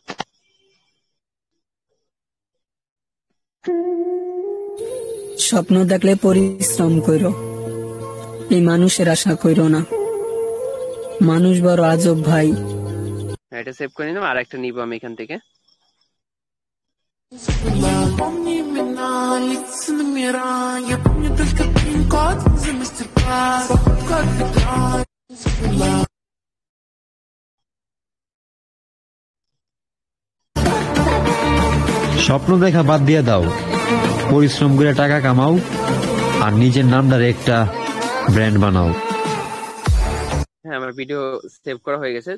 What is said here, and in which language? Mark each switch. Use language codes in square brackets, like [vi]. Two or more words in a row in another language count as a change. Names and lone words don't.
[bn] স্বপ্ন দেখলে পরিশ্রম কইরো, এই মানুষের আশা কইরো না, মানুষ বড় আজব ভাই। হ্যাঁ, এটা সেভ করে নিলাম। আর একটা নিব আমি এখান থেকে। [ru] Помни имена, лица номера. Я помню только пин-код за мастер-класс. Походка от бедра. [bn] স্বপ্ন দেখা বাদ দিয়ে দাও, পরিশ্রম করে টাকা কামাও, আর নিজের নামটার একটা ব্র্যান্ড বানাও। হ্যাঁ, আমার ভিডিও সেভ করা হয়ে গেছে।